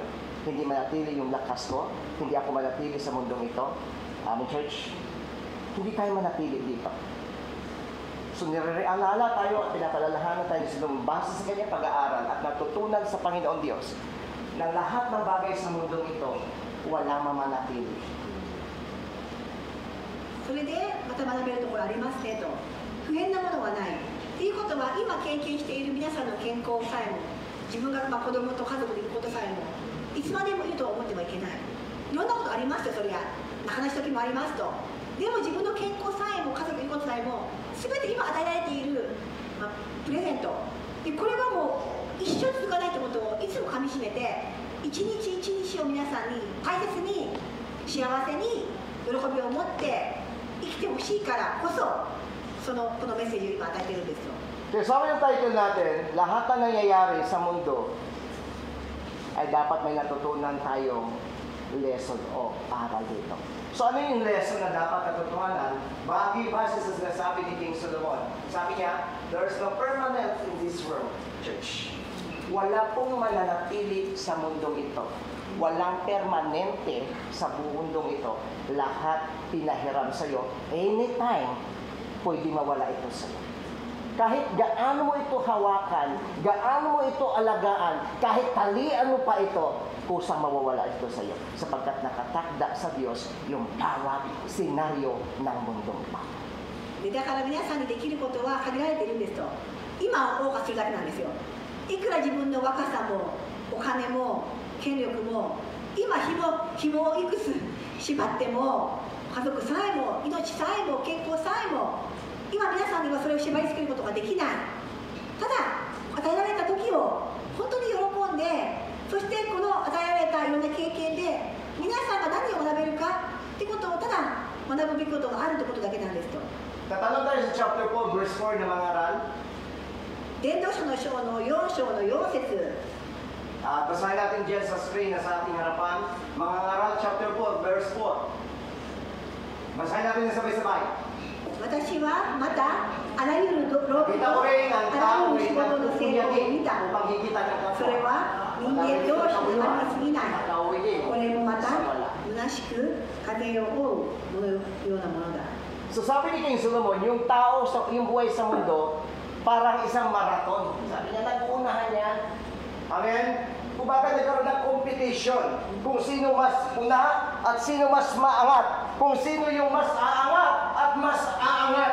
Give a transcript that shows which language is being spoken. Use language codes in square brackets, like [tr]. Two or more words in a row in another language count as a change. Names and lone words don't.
[tl] Hindi manatili yung lakas ko, hindi ako manatili sa mundong ito. Church, hindi tayo manatili dito. So nirealala tayo at pinapalalahanan tayo sa base sa kanyang pag-aaral at natutunan sa Panginoon Diyos na lahat ng bagay sa mundong ito walang mamanatili. [ja] それでまた学べるところありますねと。不変なものはない。ということは今経験している皆さんの健康さえも、自分が子供と家族でいることさえも、いつまでもいると思ってはいけない。いろんなことありますよ、それは。話す時もありますと。でも自分の健康さえも家族でいることさえも、全て今与えられている、プレゼント。でこれはもう一生続かないということをいつもかみしめて、一日一日を皆さんに大切に幸せに喜びを持って生きてほしいからこそこのメッセージを今与えているんですよ。 [tl] So sabi ng title natin, lahat na nangyayari sa mundo ay dapat may natutunan tayong lesson o aral dito. So ano yung lesson na dapat natutunan? Base sa sinasabi ni King Solomon. Sabi niya, [en] there is no permanent in this world, church. [tl] Wala pong mananatili sa mundong ito. Walang permanente sa mundong ito. Lahat pinahiram sa iyo. Anytime, pwede mawala ito sa iyo. Kahit gaano mo ito hawakan, gaano mo ito alagaan, kahit talian mo pa ito, kusang mawawala ito sa iyo. Sapagkat nakatakda sa Diyos yung bawat senaryo ng mundong ito. [ja] だから皆さんにできることは限られているんですと。今を謳歌するだけなんですよ。いくら自分の若さもお金も権力も今紐をいくつ縛っても家族さえも命さえも健康さえも今皆さんにはそれを縛り付けることができない。ただ与えられた時を本当に喜んで、そしてこの与えられたいろんな経験で皆さんが何を学べるかってことをただ学ぶべきことがあるってことだけなんですと。 [tl] Tatanong tayo sa chapter 4, verse 4 na mga aral. [ja] 伝道書の章の4章の4節。 [tl] Basahin natin dyan sa screen na sa ating harapan. Mga aral, chapter 4, verse 4. Basahin natin na sabay-sabay. [ja] 私はまたあらゆる労苦 [tl] Kita ko [ja] と [tl] rin [ja] あ [tl] ang [ja] ら [tl] tao [ja] ゆる [tl] ay [ja] 仕事の成功を見 [tl] nagpupuyagi [ja] た。 [tl] upang higita ng kapwa. [ja] それは人間同士の神に過ぎない。 [tl] Nakauwi din [ja] これもま [tl] sa [ja] た [tl] wala. [ja] 虚しく風を追うようなものだ。 [tl] So sabi ni King Solomon, yung tao, yung buhay sa mundo, parang isang marathon. Sabi niya, nag-uunahan niya. Amen? Kumbaga nagkaroon ng competition. Kung sino mas una at sino mas maangat. Kung sino yung mas aangat at mas aangat.